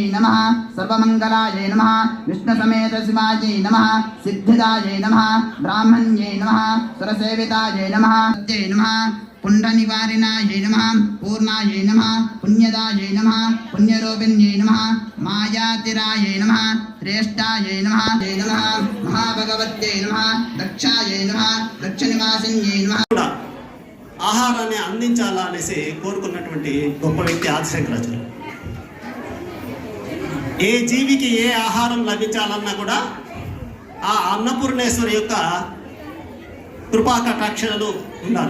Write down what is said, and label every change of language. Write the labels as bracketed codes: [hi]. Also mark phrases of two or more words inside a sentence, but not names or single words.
[sa] नमः सर्वमङ्गलायै नमः विष्णुसमेत शिवायै नमः सिद्धिदायै नमः ब्राह्मण्यै नमः सुरसेवितायै नमः पुण्डनिवारिणायै नमः पूर्णायै नमः पुण्यदायै नमः पुण्यरूपिण्यै नमः मायातिरायै नमः श्रेष्ठायै नमः महाभगवत्यै नमः दक्षायै नमः दक्षनिवासिन्यै नमः [te] ఆహారాన్ని అందించాలా అనేసి కోరుకున్నటువంటి గొప్ప వ్యక్తి ఆదిశంకరాచార్యులు. ఏ జీవికి ఏ ఆహారం లభించాలన్నా కూడా ఆ అన్నపూర్ణేశ్వరి యొక్క కృపా కటాక్షలు ఉండాలి.